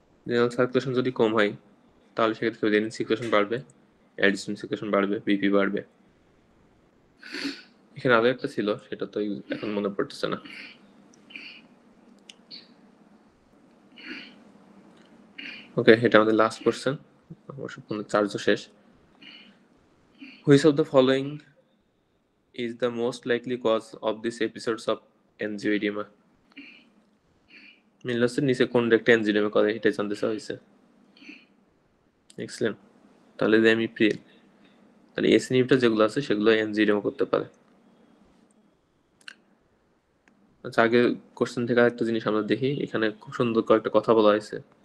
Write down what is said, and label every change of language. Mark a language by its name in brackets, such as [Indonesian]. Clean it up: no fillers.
[Bangla] Renal circulation যদি কম হয় তাহলে সেক্ষেত্রে রেনিন সিক্রেশন বাড়বে, অ্যালডোস্টেরন সিক্রেশন বাড়বে, বিপি বাড়বে। এখানে আরো একটা ছিল, সেটা তো এখন মনে পড়তেছে না। ওকে, এটা আমাদের লাস্ট কোশ্চেন, অবশ্য ফোনের চার্জও শেষ। [English] Which of the following is the most likely cause of these episodes of angioedema? [Bangla] মিনলসের নিচে কোন একটা এনজিওডেমা করে এটা জানতে চাওয়া হয়েছে। এক্সেলেন্ট। তাহলে রেমিপ্রিল, তাহলে এস ইনহিবিটর যেগুলো আছে সেগুলো এনজিওডেমা করতে পারে। আচ্ছা, আগের কোশ্চেন থেকে আরেকটা জিনিস আমরা দেখি, এখানে খুব সুন্দর কয়েকটা কথা বলা হয়েছে।